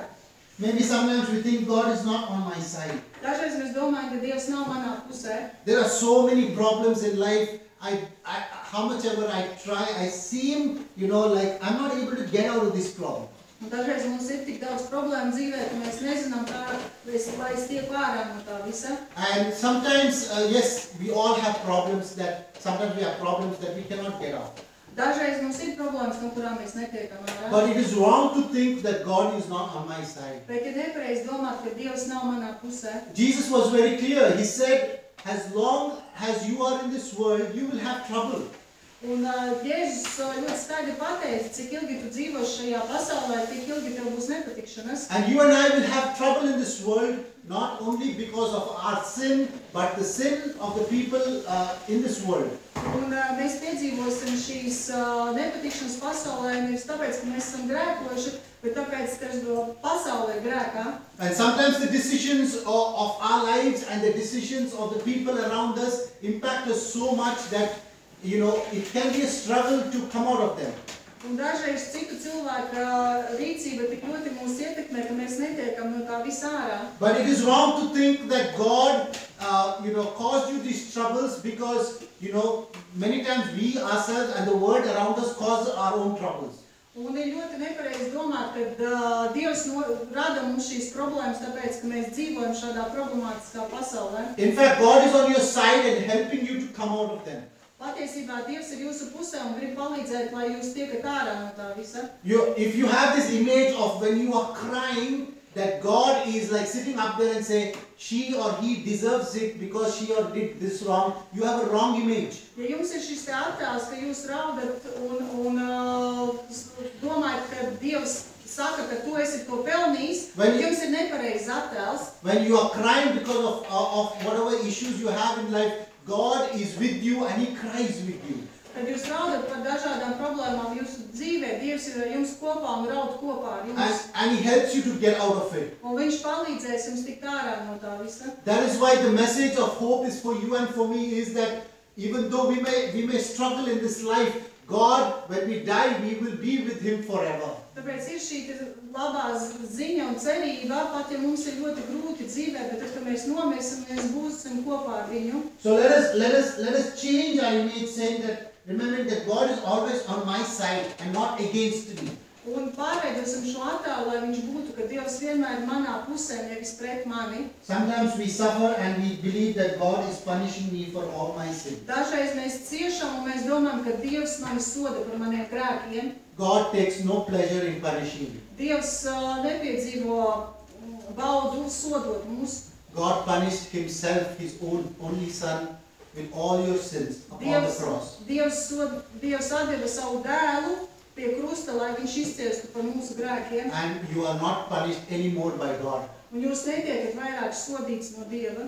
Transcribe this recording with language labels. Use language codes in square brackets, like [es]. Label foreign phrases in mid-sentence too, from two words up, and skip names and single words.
[en] Maybe sometimes we think God is not on my side. [lv] Dažreiz mēs domājam, ka Dievs nav manā pusē. [en] There are so many problems in life. How much ever I try, I seem, like I'm not able to get out of this problem. [lv] Un dažreiz mums ir tik daudz problēmu dzīvē, ka mēs nezinām, kā lai es tieku ārā no tā visa. [en] And sometimes, yes, we all have problems sometimes we have problems that we cannot get out. [lv] Dažreiz mums ir problēmas, no kurām mēs netiekam ārā. [en] But it is wrong to think that God is not on my side. [lv] Bet ir nepareizi domāt, ka Dievs nav manā pusē. [en] Jesus was very clear. He said, as long as you are in this world, you will have trouble. [lv] Un Jēzus ļoti skaidri pateica, cik ilgi tu dzīvos šajā pasaulē, tik ilgi tev būs nepatikšanas. [en] And you and I will have trouble in this world, not only because of our sin, but the sin of the people in this world. [lv] Un mēs piedzīvosim šīs nepatikšanas pasaulē, nevis tāpēc, ka mēs esam grēkojuši, bet tāpēc, ka pasaulē grēkā. [en] And sometimes the decisions of our lives and the decisions of the people around us impact us so much that it can be a struggle to come out of them. [lv] Un dažreiz citu cilvēku rīcība tik ļoti mūs ietekmē, ka mēs netiekam no tā visa ārā. [en] But it is wrong to think that God, caused you these troubles because, many times we ourselves and the world around us cause our own troubles. [lv] Un ir ļoti nepareizi domāt, ka Dievs rada mums šīs problēmas, tāpēc, ka mēs dzīvojam šādā problemātiskā pasaulē. [en] In fact, God is on your side and helping you to come out of them. [lv] Patiesībā Dievs ir jūsu pusē un grib palīdzēt, lai jūs tiekat ārā no tā visa. [en] If you have this image of when you are crying, that God is like sitting up there and say, she or he deserves it because she or did this wrong, you have a wrong image. [lv] Ja jums ir šis te attēls, ka jūs raudat un domājat, ka Dievs saka, ka tu esi to pelnījis, jums ir nepareizs attēls. [en] When you are crying because of whatever issues you have in life, God is with you and He cries with you. [lv] Kad jūs raudat par dažādām problēmām jūsu dzīvē, Dievs ir ar jums kopā un raud kopā ar jums. [en] And He helps you to get out of it. [lv] Un Viņš palīdzēs jums tikt ārā no tā visa. [en] That is why the message of hope is for you and for me is that even though we may struggle in this life, God, when we die, we will be with Him forever. [lv] Tāpēc ir šī labā ziņa un cerība, pat ja mums ir ļoti grūti dzīvē, bet tad, kad mēs nomirsim, mēs būsim kopā ar Viņu. [en] So let us change our image, saying that, remembering that God is always on my side and not against me. [lv] Un pārveidosim šo attēlu, lai viņš būtu, ka Dievs vienmēr manā pusē, nevis pret mani. [en] Sometimes we suffer and we believe that God is punishing me for all my sins. [lv] Dažreiz mēs ciešam un mēs domājam, ka Dievs mani soda par maniem grēkiem. [en] God takes no pleasure in punishing you. [lv] Dievs nepiedzīvo baudu sodot mūs. [en] God punished Himself, His own only Son, with all your sins upon the cross. [lv] Dievs atdeva savu dēlu pie krusta, lai viņš izciestu par mūsu grēkiem. [en] And you are not punished anymore by God. [lv] Un jūs netiekat vairāk sodīts no Dieva.